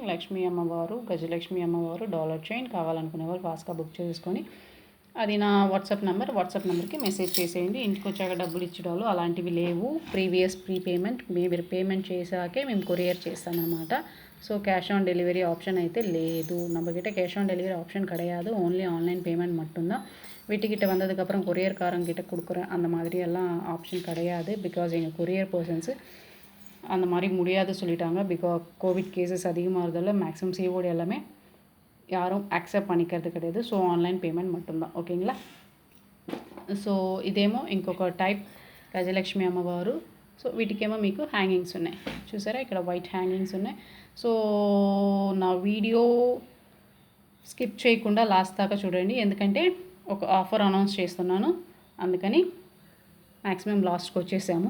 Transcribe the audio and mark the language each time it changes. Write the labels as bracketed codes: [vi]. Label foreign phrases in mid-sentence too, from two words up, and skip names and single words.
[te] లక్ష్మీ అమ్మవారు, గజలక్ష్మి అమ్మవారు [en] dollar chain. [te] కావాలనుకునే వాళ్ళు ఫాస్ట్గా బుక్ చేసుకొని అది నా వాట్సాప్ నెంబర్కి మెసేజ్ చేసేయండి. ఇంటికి వచ్చాక డబ్బులు ఇచ్చడాలు అలాంటివి లేవు. ప్రీపేమెంట్ మీరు పేమెంట్ చేశాకే మేము కొరియర్ చేస్తామన్నమాట. సో [en] cash on delivery option [te] అయితే లేదు. [ta] நம்மகிட்ட [en] cash on delivery option [ta] கிடையாது, [en] only online payment [ta] மட்டும்தான். வீட்டுக்கிட்ட வந்ததுக்கப்புறம் கொரியர்காரங்கிட்ட கொடுக்குறேன் அந்த மாதிரி எல்லாம் ஆப்ஷன் கிடையாது. பிகாஸ் எங்கள் [en] courier persons [ta] அந்த மாதிரி முடியாது சொல்லிட்டாங்க. [en] because COVID cases [ta] அதிகமாகிறதால [en] maximum COD [ta] எல்லாமே யாரும் యాక్సెప్ట్ பண்ணிக்கிறது கிடையாது. [en] so online payment [ta] மட்டும்தான். ఓకేங்களா. [te] సో ఇదేమో ఇంకొక టైప్ గజలక్ష్మి అమ్మవారు. సో వీటికేమో మీకు హ్యాంగింగ్స్ ఉన్నాయి చూసారా, ఇక్కడ [en] white hangings [te] ఉన్నాయి. సో నా [en] video skip [te] చేయకుండా లాస్ట్ దాకా చూడండి, ఎందుకంటే ఒక [en] offer announce [te] చేస్తున్నాను, అందుకని మ్యాక్సిమం లాస్ట్కి వచ్చేసాము.